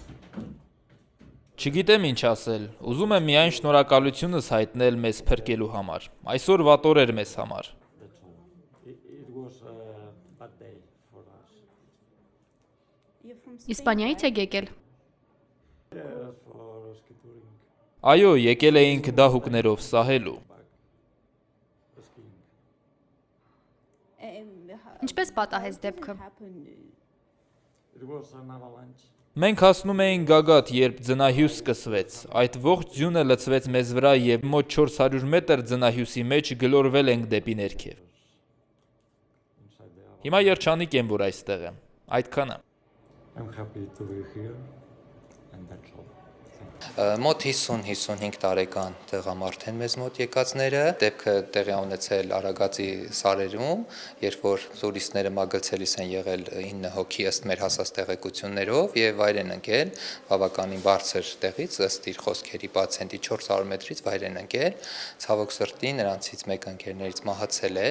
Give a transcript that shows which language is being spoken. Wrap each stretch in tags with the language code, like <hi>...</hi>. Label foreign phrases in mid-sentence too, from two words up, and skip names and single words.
<hy>Չգիտեմ ինչ ասել, ուզում եմ միայն շնորհակալությունս հայտնել մեզ փրկելու համար, այսօր վատ օր էր մեզ համար։</hy> <en>That's all. It was a bad day for us.</en> <hy>Իսպանիայից եք եկել։</hy> <en>Yes, for ski touring,</en> <hy>Այո, եկել էինք դահուկներով սահելու։</hy> <en>skiing.</en> <hy>Ինչպես պատահեց դեպքը։</hy> <en>It was an avalanche.</en> <hy>Մենք հասնում էինք Գագաթ, երբ ձնահյուս սկսվեց, այդ ողջ ձյունը լցվեց մեզ վրա և մոտ 400 մետր ձնահյուսի մեջ գլորվել ենք դեպի ներքև։</hy> <en>Inside the avalanche.</en> <hy>Հիմա երջանիկ եմ, որ այստեղ եմ, այդքանը։</hy> <en>I'm happy to be here, and that's all.</en> <hy>Մոտ 50-55 տարեկան տղամարդ են մեզ մոտ եկածները, դեպքը տեղի ունեցել Արագածի սարերում, երբ որ տուրիստները մագլցելիս են եղել 9 հոգի ըստ մեր հասած տեղեկություններով եւ վայր են ընկել բավականին բարձր տեղից ըստ իր խոսքերի պացիենտի 400 մետրից վայր են ընկել, ցավոք սրտի նրանցից մեկը ընկերներից մահացել է,</hy>